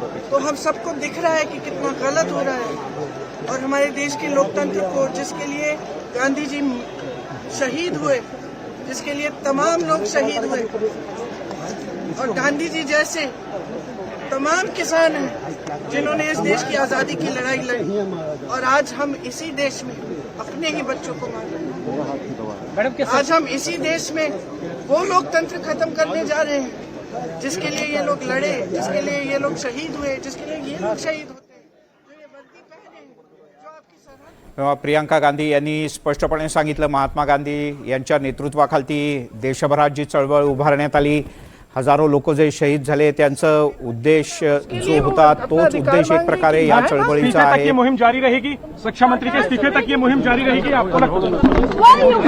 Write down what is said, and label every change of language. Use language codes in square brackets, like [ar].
[hi] तो हम सबको दिख रहा है कि कितना गलत हो रहा है। और हमारे देश के लोकतंत्र को, जिसके लिए गांधी जी शहीद हुए, जिसके लिए तमाम लोग शहीद हुए, और गांधी जी जैसे तमाम किसान हैं जिन्होंने इस देश की आजादी की लड़ाई लड़ी, और आज हम इसी देश में अपने ही बच्चों को मार रहे हैं। आज हम इसी देश में वो लोकतंत्र खत्म करने जा रहे हैं जिसके लिए ये लोग लड़े, जिसके लिए ये लोग शहीद हुए, जिसके लिए ये लोग शहीद होते हैं। तो ये वर्दी पहने जो आपकी सरहद। [mr] प्रियंका गांधी यांनी स्पष्टपणे सांगितलं, महात्मा गांधी यांच्या नेतृत्वाखाली देशभरात जी चळवळ उभारण्यात आली, हजारो लोक जे शहीद झाले, त्यांचं उद्देश जो होता तोच उद्देश एक प्रकारे या चळवळीचा आहे। [hi] ये मुहिम जारी रहेगी, रक्षा मंत्री के इस्तीफे तक ये मुहिम जारी रहेगी, आपको